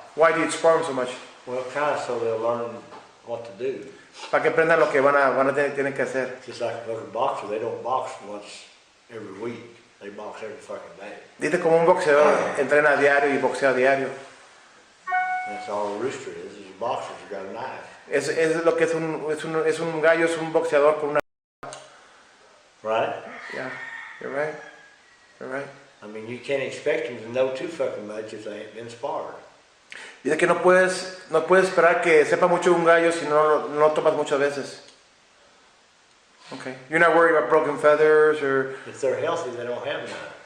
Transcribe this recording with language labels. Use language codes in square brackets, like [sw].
[en] Why do you spar them so much? Well, kind of so they'll learn what to do. [es] Para que aprendan lo que tienen que hacer. [en] Just like a boxer, they don't box once every week. They box every fucking day. [es] Dice como un boxeador entrena a diario y boxea a diario. [en] That's all a rooster is a boxer who's got a knife. [es] Es lo que es un gallo, es un boxeador con una... [en] Right? Yeah, you're right. I mean, you can't expect them to know too fucking much if they ain't been sparred. [es] Dice que no puedes esperar que sepa mucho un gallo si no topas muchas veces. [en] Okay. You're not worried about broken feathers or... If they're healthy, they don't have none.